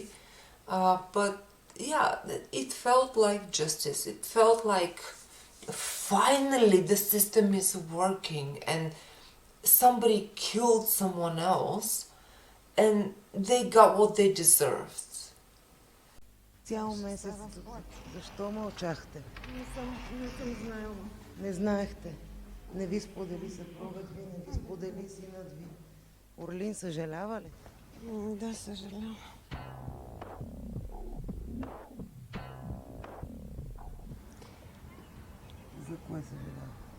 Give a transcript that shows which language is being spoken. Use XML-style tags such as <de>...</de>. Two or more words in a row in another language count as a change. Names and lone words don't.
<en>But yeah, it felt like justice. It felt like finally the system is working and somebody killed someone else and they got what they deserved.</en> <bg>Цял месец. Защо мълчахте? Не съм знаела. Не знаехте. Не ви сподели съпругът ви, не ви сподели синът ви. Орлин съжалява ли? Да, съжалявам. За кое съжалява?</bg>